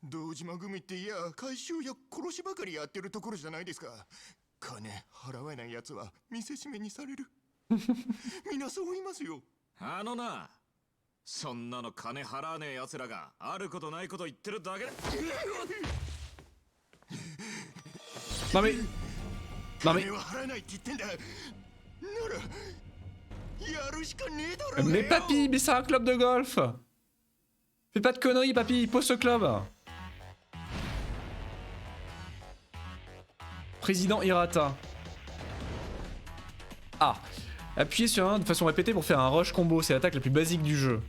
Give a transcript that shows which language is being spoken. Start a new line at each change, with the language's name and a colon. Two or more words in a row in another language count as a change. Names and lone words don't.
Japanese: 堂島組っていや回収や殺しばかりやってるところじゃないですか。金払えないやつは見せしめにされる。みんなそう言いますよ。あのな、そんなの金払わねえ奴らがあることないこと言ってるだけだ。
French: Non mais... Non mais...
Japanese: 金は払えないって言ってんだ。ならやるしかねえだろ。
French: Mais papy, mais c'est un club de golf. Fais pas de conneries, papy, pose ce club. Président Hirata. Ah. Appuyez sur un de façon répétée pour faire un
English: rush combo,
French: c'est l'attaque la plus basique du jeu.